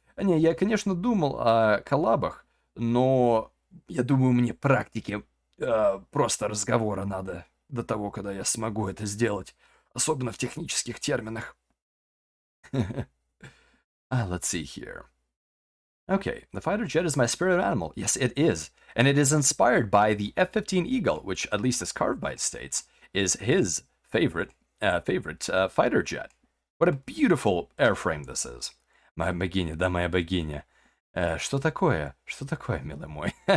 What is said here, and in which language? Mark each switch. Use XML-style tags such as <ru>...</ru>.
<ru>Не, я, конечно, думал о коллабах, но я думаю, мне практики просто разговора надо до того, когда я смогу это сделать. Особенно в технических терминах.</ru> <en>Let's see here. Okay, the fighter jet is my spirit animal. Yes, it is. And it is inspired by the F-15 Eagle, which, at least as Carevbide states, is his favorite fighter jet. What a beautiful airframe this is.</en> <ru>Моя богиня, да, моя богиня. Что такое? Что такое, милый мой?</ru>